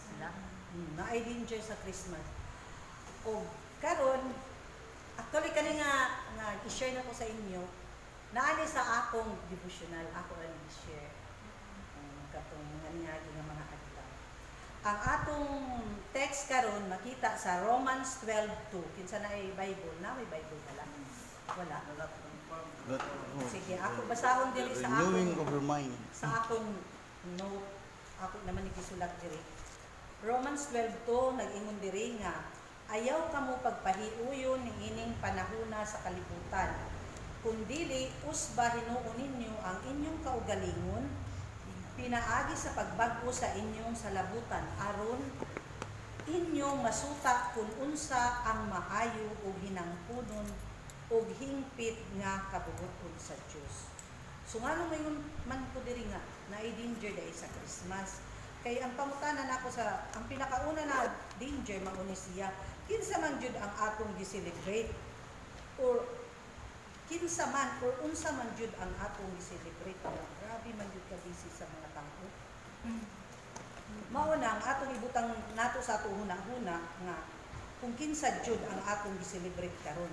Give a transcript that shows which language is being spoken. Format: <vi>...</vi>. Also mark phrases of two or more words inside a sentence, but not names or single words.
<ceb>Naay dangers sa Christmas. O karon actually kani nga i-share na ko sa inyo, naani sa akong devotional, ako lang i-share. Katong nga mga adlaw. Ang atong text karon makita sa Romans 12:2. Kinsa na ay Bible?</ceb> <tl>Na may Bible pala.</tl> <ceb>Wala. Sige, ako basahon diri sa</ceb> <en>Renewing</en> <ceb>akong</ceb> <en>of your mind.</en> <ceb>sa akong note. Ako naman gisulat diri. Romans 12:2 nag-ingon diri nga ayaw kamo pagpahiuyon ni ining panahona sa kalibutan. Kundili usba hinuon ninyo ang inyong kaugalingon pinaagi sa pagbag-o sa inyong salabutan aron inyong masuta kung unsa ang maayo o hinangpunon o hingpit nga kabubuton sa Dios. So nga</ceb> <tl>nung ngayon</tl> <ceb>man po diri nga na-danger dahil sa Christmas. Kay ang pangutanan nako sa ang pinakauna na danger mauni siya kinsa man jud ang atong gi-celebrate or kinsa man or unsa man jud ang atong gi-celebrate. Grabe man jud ka busy sa mga tao. Mao na ang atong ibutang nato sa ato hunahuna nga kung kinsa jud ang atong gi-celebrate karon.</ceb>